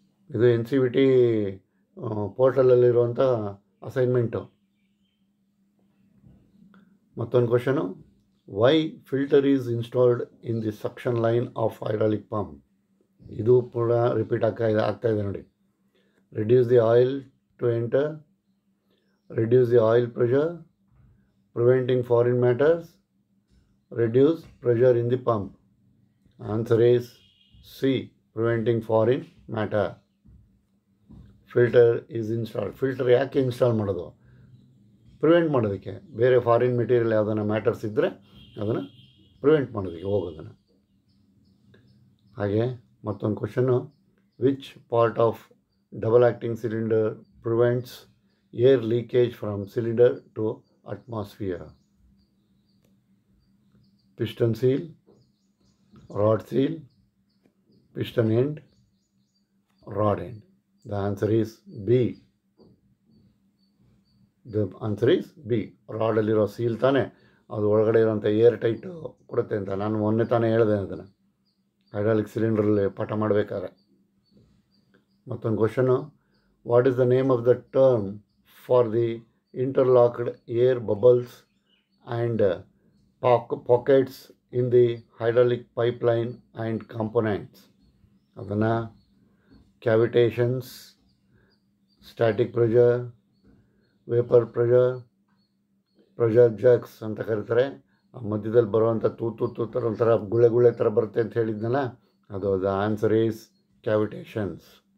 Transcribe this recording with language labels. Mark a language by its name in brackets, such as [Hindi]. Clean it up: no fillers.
[Kannada] ಇದು NCVT ಪೋರ್ಟಲಲ್ಲಿರುವಂಥ assignment. ಮತ್ತೊಂದು question, [English] Why filter is installed in the suction line of hydraulic pump. [Kannada] ಇದು ಪುನಃ repeat ಆಗ್ತಾ ಇದೆ ನೋಡಿ. [English] Reduce the oil to enter, reduce the oil pressure, preventing foreign matters, reduce pressure in the pump. Answer is C, preventing foreign matter. Filter is installed. [Kannada] Filter ಯಾಕೆ install ಮಾಡೋದು? Prevent ಮಾಡೋದಕ್ಕೆ. ಬೇರೆ foreign material ಯಾವುದನ್ನ matters ಇದ್ದರೆ ಅದನ್ನು prevent ಮಾಡೋದಕ್ಕೆ ಹೋಗೋದನ್ನು. ಹಾಗೆ ಮತ್ತೊಂದು question, [English] Which part of double acting cylinder prevents air leakage from cylinder to atmosphere? Piston seal, rod seal, piston end, rod end. The answer is B. The answer is B. [Kannada] Rod ಅಲ್ಲಿರೋ seal ತಾನೇ ಅದು ಒಳಗಡೆ ಇರೋಂಥ air tight ಕೊಡುತ್ತೆ ಅಂತ ನಾನು ಮೊನ್ನೆ ತಾನೇ ಹೇಳಿದೆ ಅದನ್ನು ಹೈಡ್ರಾಲಿಕ್ ಸಿಲಿಂಡ್ರಲ್ಲಿ ಪಾಠ ಮಾಡಬೇಕಾದ್ರೆ. ಮತ್ತೊಂದು question, [English] What is the name of the term for the interlocked air bubbles and pockets in the hydraulic pipeline and components? [Kannada] ಅದನ್ನು ಕ್ಯಾವಿಟೇಷನ್ಸ್, static pressure, vapour pressure, pressure ಜಗ್ಸ್ ಅಂತ ಕರೀತಾರೆ. ಆ ಮಧ್ಯದಲ್ಲಿ ಬರುವಂಥ ತೂತು ಥರ ಒಂಥರ ಗುಳೆ ಥರ ಬರುತ್ತೆ ಅಂತ ಹೇಳಿದ್ನಲ್ಲ, ಅದು [English] The answer is cavitations.